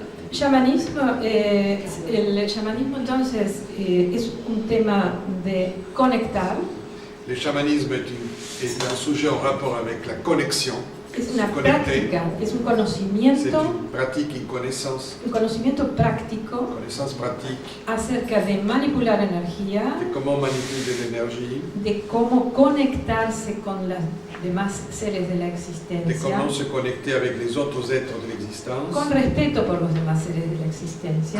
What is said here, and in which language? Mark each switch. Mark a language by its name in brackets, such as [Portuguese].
[Spanish] Chamanismo, el chamanismo entonces es un tema de conectar, [French] Le chamanisme est un sujet en rapport avec la connexion. [Spanish] es una Conectar. práctica, es un [French] C'est [Spanish] conocimiento, [French] une pratique, une [Spanish] un conocimiento práctico [French] connaissance pratique [Spanish] acerca de manipular energía, [French] de comment manipuler l'énergie, [Spanish] de cómo conectarse con los demás seres de la [French] de [Spanish] existencia, [French] comment se connecter avec les autres êtres de l'existence, [Spanish] con respeto por los demás seres de la existencia.